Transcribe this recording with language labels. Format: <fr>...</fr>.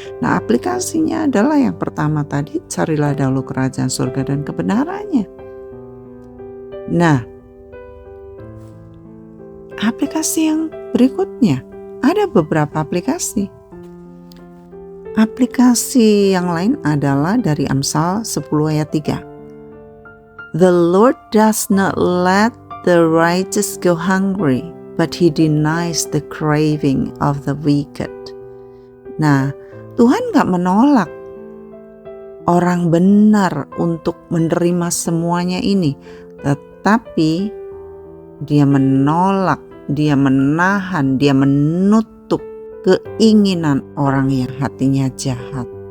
<id>Nah, aplikasinya adalah yang pertama tadi, carilah dahulu kerajaan surga dan kebenarannya. Nah, aplikasi yang berikutnya, ada beberapa aplikasi. Aplikasi yang lain adalah dari Amsal 10 ayat 3.</id> <en>The Lord does not let the righteous go hungry, but he denies the craving of the wicked.</en> <id>Nah, Tuhan gak menolak orang benar untuk menerima semuanya ini, tetapi dia menolak, dia menahan, dia menutup keinginan orang yang hatinya jahat.</id>